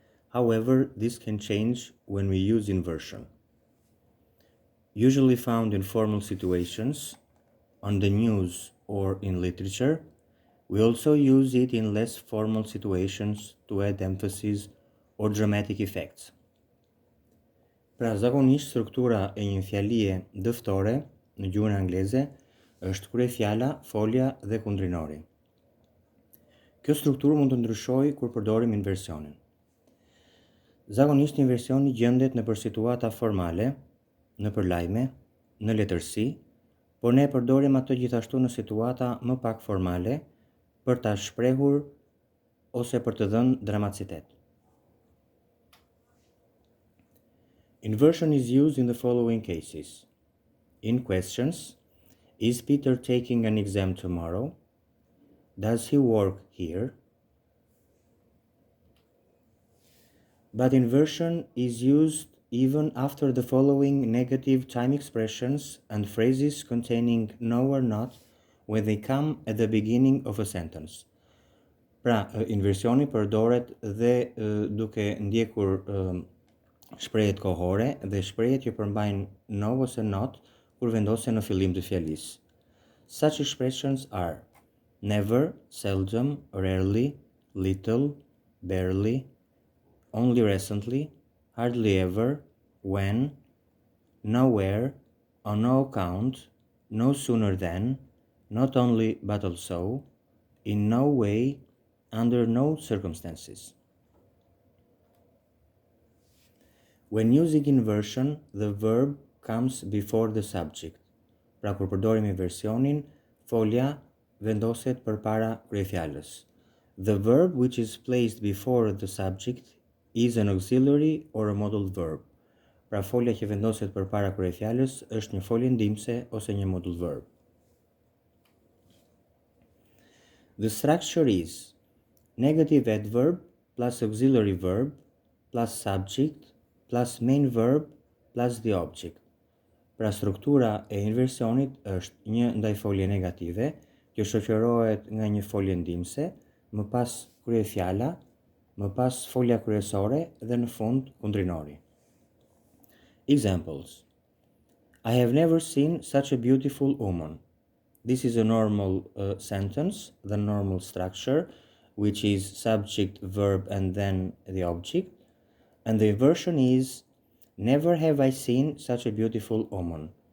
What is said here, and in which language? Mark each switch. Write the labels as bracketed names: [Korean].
[English] However, this can change when we use inversion. Usually found in formal situations, on the news, or in literature, we also use it in less formal situations to add emphasis or dramatic effects. [Albanian] Pra zakonisht struktura e një fjalie dëftore në gjuhën angleze është kryefjala, folja dhe kundrinori. Kjo strukturë mund të ndryshojë kur përdorim inversionin. Zakonisht inversioni gjendet nëpër situata formale, nëpër lajme, në letërsi, por ne përdorim ato gjithashtu në situata më pak formale për ta shprehur ose për të dhënë dramatizitet. [English] Inversion is used in the following cases. In questions: is Peter taking an exam tomorrow? Does he work here? But inversion is used even after the following negative time expressions and phrases containing no or not when they come at the beginning of a sentence. [Albanian] Pra, inversioni përdoret dhe duke ndjekur shprehjet kohore dhe shprehjet që përmbajnë no ose not kur vendosen në fillim të fjalisë. [English] Such expressions are never, seldom, rarely, little, barely, only recently, hardly ever, when, nowhere, on no account, no sooner than, not only but also, in no way, under no circumstances. When using inversion, the verb comes before the subject. [Albanian] Pra kur përdorim inversionin, folja vendoset përpara kryefjalës. [English] The verb which is placed before the subject is an auxiliary or a modal verb. [Albanian] Pra folja që vendoset përpara kryefjalës është një folje ndihmëse ose një modal verb. [English] The structure is negative adverb plus auxiliary verb plus subject plus main verb plus the object. [Albanian] Pra struktura e inversionit është një ndaj folje negative që shoqërohet nga një folje ndihmëse, më pas kryefjala, më pas folja kryesore dhe në fund kundrinori. [English] Examples: I have never seen such a beautiful woman. This is a normal sentence, the normal structure, which is subject, verb, and then the object. And the inversion is never have I seen such a beautiful woman.